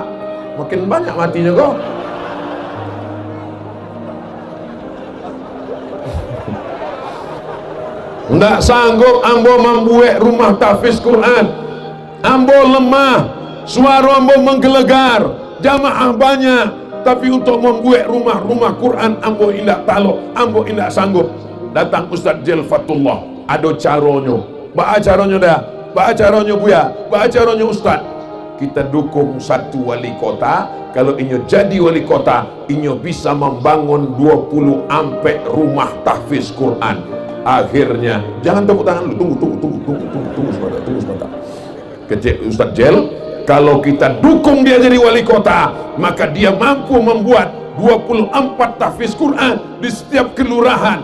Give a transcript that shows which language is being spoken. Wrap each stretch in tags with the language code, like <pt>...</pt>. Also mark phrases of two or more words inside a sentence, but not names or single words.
<id>Makin banyak matinya kok.</id> <min>Ndak sanggup ambo</min> <id>membuat rumah tahfiz Quran. Ambo lemah, suara ambo menggelegar, jamaah banyak, tapi untuk membuat rumah Quran</id> <min>ambo indak taluk, ambo indak sanggup. Datang Ustaz Jel Fatullah, ada caronyo, ba caronyo dah, ba caronyo buya, ba caronyo Ustaz.</min> <id>Kita dukung satu wali kota. Kalau inyo jadi wali kota, inyo bisa membangun 20 ampek rumah tahfiz Quran. Akhirnya, jangan tepuk tangan lu, tunggu sebentar. Kecil Ustaz Jel, kalau kita dukung dia jadi wali kota, maka dia mampu membuat 24 tahfiz Quran di setiap kelurahan.</id>